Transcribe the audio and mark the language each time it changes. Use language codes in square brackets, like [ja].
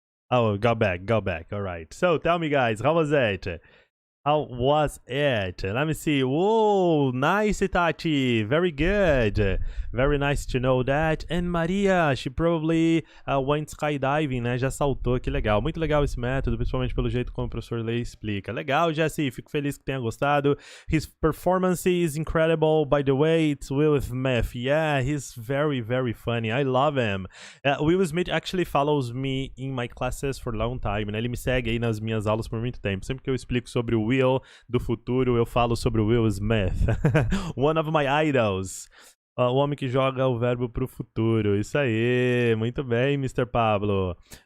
[en] Oh, got back, alright. So, tell me, guys, how was it? How was it? Let me see. Whoa, nice, Tati. Very good. Very nice to know that. And Maria, she probably went skydiving, [pt] né? Já saltou, que legal. Muito legal esse método, principalmente pelo jeito como o professor Lei explica. Legal, Jesse. Fico feliz que tenha gostado. [en] His performance is incredible. By the way, it's Will Smith. Yeah, he's very, very funny. I love him. Will Smith actually follows me in my classes for a long time, né? [pt] Ele me segue aí nas minhas aulas por muito tempo. Sempre que eu explico sobre o Will do futuro, eu falo sobre o Will Smith. [en] One of my idols. [pt] Ó, o homem que joga o verbo pro futuro. Isso aí, muito bem, Mr. Pablo.